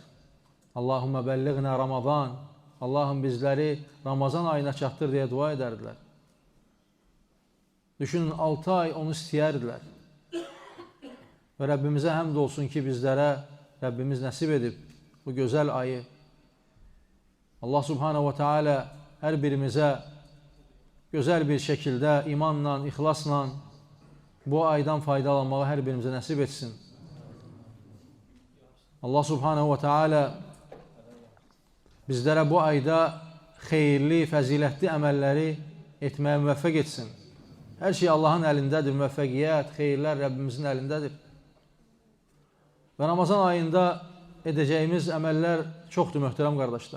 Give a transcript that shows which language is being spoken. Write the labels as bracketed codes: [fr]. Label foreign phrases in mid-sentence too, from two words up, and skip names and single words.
[ar] اللهم بلغنا رمضان, [az] Allahım bizləri Ramazan ayına çatdır deyə dua edərdilər. Düşünün, 6 ay onu istəyərdilər. Və Rəbbimizə həmd olsun ki, bizlərə Rəbbimiz nəsib edib bu gözəl ayı. Allah [ar] سبحانه وتعالى [az] hər birimizə gözəl bir şəkildə, imanla, ixlasla bu aydan faydalanmağı hər birimizə nəsib etsin. Allah [ar] سبحانه وتعالى [az] bizlərə bu ayda xeyirli, fəzilətli əməlləri etməyə müvəffəq etsin. Hər şey Allahın əlindədir, müvəffəqiyyət, xeyirlər Rəbbimizin əlindədir. Və Ramazan ayında edəcəyimiz əməllər çoxdur möhtərəm qardaşlar.